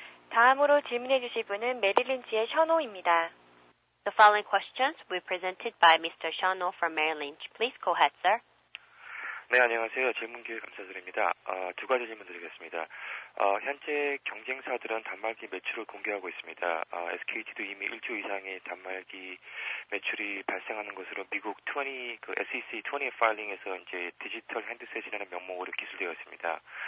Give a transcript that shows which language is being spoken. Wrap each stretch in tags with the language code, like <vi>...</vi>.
<ko>다음으로 질문해 주실 분은 메릴린치의 션호입니다.</ko> <en>The following questions will be presented by Mr. Shano from Merrill Lynch. Please go ahead, sir.</en> <ko>네, 안녕하세요. 질문 기회 감사드립니다. 두 가지 질문 드리겠습니다. 현재 경쟁사들은 단말기 매출을 공개하고 있습니다. SKT도 이미 1조 이상의 단말기 매출이 발생하는 것으로 미국 SEC 20 파일링에서 이제 디지털 핸드셋이라는 명목으로 기술되어 있습니다.</ko>